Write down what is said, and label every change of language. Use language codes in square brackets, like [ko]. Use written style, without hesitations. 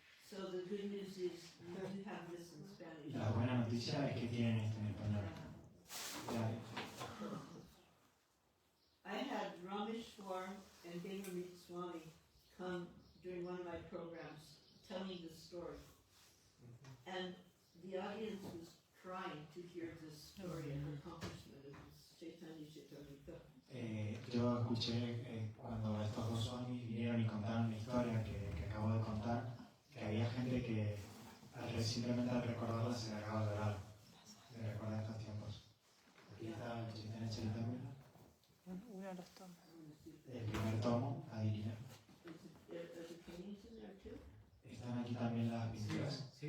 [en] So the good news is you do have this in Spanish. [es] La buena noticia es que tienen esto en español. Ya, [en] I had Rameshwar and Devamrit Swami come during one of my programs telling the story. And the audience was crying to hear this story and accomplishment of this Chaitanya Charitamrita. [es] yo escuché cuando estos dos swamis vinieron y contaron la historia que acabo de contar, que había gente que simplemente al recordarla se le acaba de llorar, de recordar estos tiempos. Aquí está el Chaitanya Charitamrita, Uno de los tomos. el primer tomo, Adilina. [en] Are the paintings in there too? [es] Están aquí también las pinturas.